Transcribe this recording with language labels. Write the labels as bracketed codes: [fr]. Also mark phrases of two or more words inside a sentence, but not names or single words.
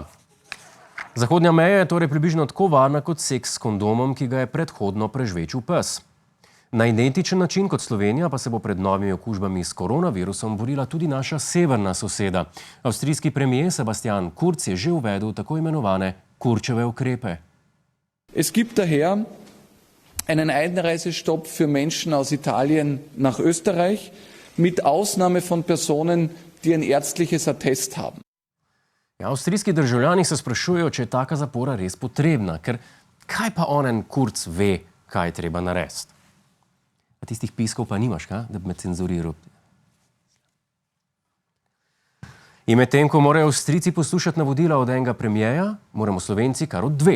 [sl] Zahodnja meja je torej približno tako varna kot seks s kondomom, ki ga je predhodno prežvečil pes. Na identičen način kot Slovenija pa se bo pred novimi okužbami s koronavirusom borila tudi naša severna soseda. Avstrijski premier Sebastian Kurz je že uvedel tako imenovane Kurčeve ukrepe. [de] Es gibt daher einen Einreisestopp für Menschen aus Italien nach Österreich mit Ausnahme von Personen, die ein ärztliches Attest haben. [sl] Ja, avstrijski državljani se sprašujejo, če je taka zapora res potrebna, ker kaj pa onen Kurz ve, kaj je treba narediti? A tistih piskov pa nimaš, da bi me cenzuriral. In medtem, ko morajo Avstrijci poslušati navodila od enega premierja, moramo Slovenci kar od dveh.